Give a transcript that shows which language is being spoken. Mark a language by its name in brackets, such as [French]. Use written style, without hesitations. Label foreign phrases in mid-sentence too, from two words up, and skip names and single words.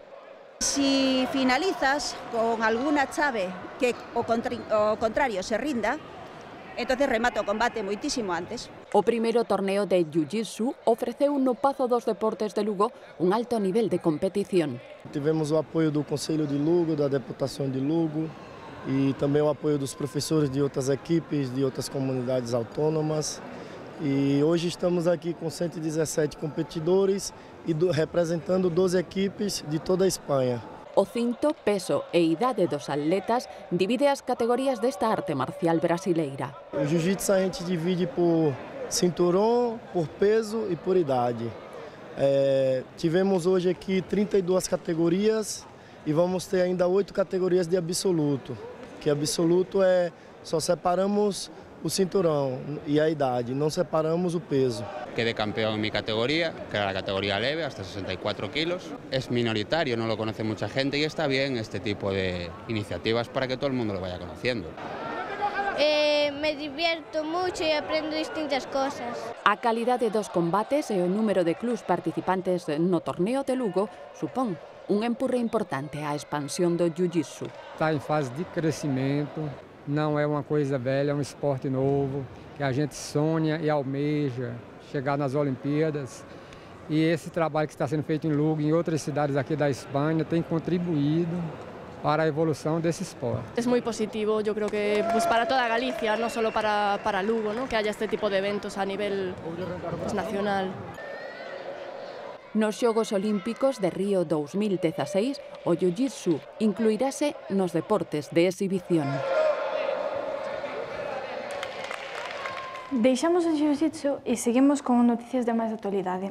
[Spanish] Si finalizas con alguna [Galician] chave que o contrario se rinda, entonces remata o combate moitísimo antes. O primeiro torneo de Jiu-Jitsu ofreceu no Pazo dos Deportes de Lugo un alto nivel de competición. [Portuguese] Tivemos o apoio do Conselho de Lugo, da Deputação de Lugo e também o apoio dos professores de outras equipes, de outras comunidades autônomas. E hoje estamos aqui com 117 competidores e representando 12 equipes de toda a Espanha. O cinto, peso e idade dos atletas divide as categorías desta arte marcial brasileira. O jiu-jitsu a gente divide por cinturão, por peso e por idade. Tivemos hoje aqui 32 categorias e vamos ter ainda 8 categorias de absoluto. Que absoluto só separamos o cinturão e a idade, não separamos o peso. [Spanish] Quedé campeón en mi categoría, que era la categoría leve, hasta 64 kilos. Es minoritario, no lo conoce mucha gente y está bien este tipo de iniciativas para que todo el mundo lo vaya conociendo. Me divierto mucho y aprendo distintas cosas. [Galician] A calidade dos combates e o número de clubs participantes no torneo de Lugo supón un empurre importante á expansión do Jiu-Jitsu. [Portuguese] Está em fase de crescimento. Não é uma coisa velha, é um esporte novo, que a gente sonha e almeja chegar nas Olimpíadas. E esse trabalho que está sendo feito em Lugo e em outras cidades aqui da Espanha tem contribuído para a evolução desse esporte. [Spanish] Es muy positivo, yo creo que para toda Galicia, no solo para Lugo, ¿no? Que haya este tipo de eventos a nivel nacional. [Galician] Nos Xogos Olímpicos de Río 2016, o Jiu-Jitsu incluirase nos deportes de exhibición. Deixamos o Jiu-Jitsu e seguimos con noticias de máis actualidade.